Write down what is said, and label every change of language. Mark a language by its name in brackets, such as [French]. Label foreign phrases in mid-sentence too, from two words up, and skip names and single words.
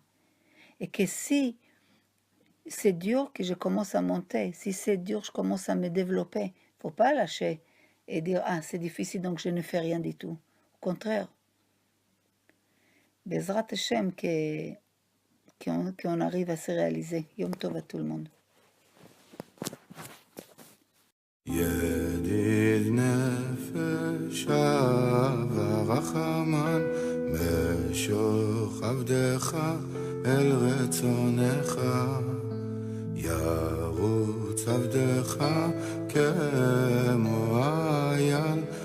[French] Et que si c'est dur que je commence à monter, si c'est dur, je commence à me développer, il ne faut pas lâcher et dire, ah, c'est difficile, donc je ne fais rien du tout. Au contraire, [Hebrew] בעזרת השם, [French] qu'on arrive à se réaliser. [Hebrew] יום טוב [French] à tout le monde. [Hebrew] ידיד נפש ורחמן משוך עבדך אל רצונך ירוץ עבדך כמו אייל